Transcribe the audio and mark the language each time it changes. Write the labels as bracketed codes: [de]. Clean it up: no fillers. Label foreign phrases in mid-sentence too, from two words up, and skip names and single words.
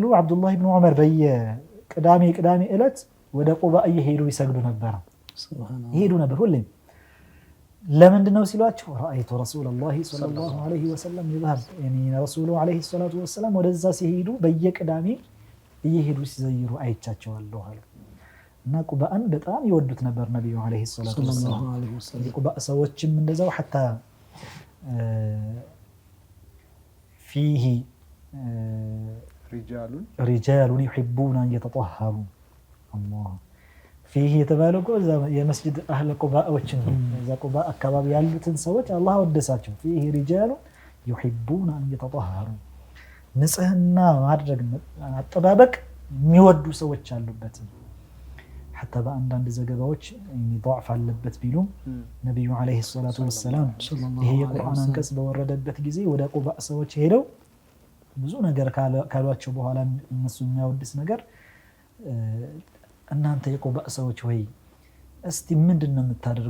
[am] አብዱላህ ብን ዑመር በየቅዳሜ ዕለት ወደ ቁባ እየሄዱ ይሰግዱ ነበር ይሄዱ ነበር ሁሌም። ለምንድን ነው ሲሏቸው [ar] رأيت رسول الله صلى الله عليه وسلم يذهب يعني [am] ረሱሉ [ar] عليه الصلاة والسلام [am] ወደዛ ሲሄዱ በየቅዳሜ እየሄዱ ሲዘይሩ አይቻቸዋለሁ አሉ። እና ቁባን በጣም ይወዱት ነበር ነብዩ [ar] عليه الصلاة والسلام። [am] የቁባ ሰዎችም እንደዛው ሐታ [ar] فيه رجال يحبون أن يتطهروا الله فيه [am] የተባለው እዛ የመስጂድ አህለ ቁባዎችን እዛ ቁባ አካባቢ ያሉትን ሰዎች አላህ ወደሳቸው። [ar] فيه رجال يحبون أن يتطهروا [am] ንጽህና ማድረግ አጠባበቅ የሚወዱ ሰዎች አሉበት። حتى በአንዳንድ ዘገባዎች ضعፍ አለበት ቢሉም ነብዩ [ar] عليه الصلاة والسلام [am] ይሄ የቁርአን አንቀጽ በወረደበት ጊዜ ወደ ቁባ ሰዎች ሄደው ብዙ ነገር ካሏቸው በኋላ እነሱ የሚያወድስ ነገር እናንተ የቁባ ሰዎች ወይ እስቲ ምንድነው የምታደርጉ?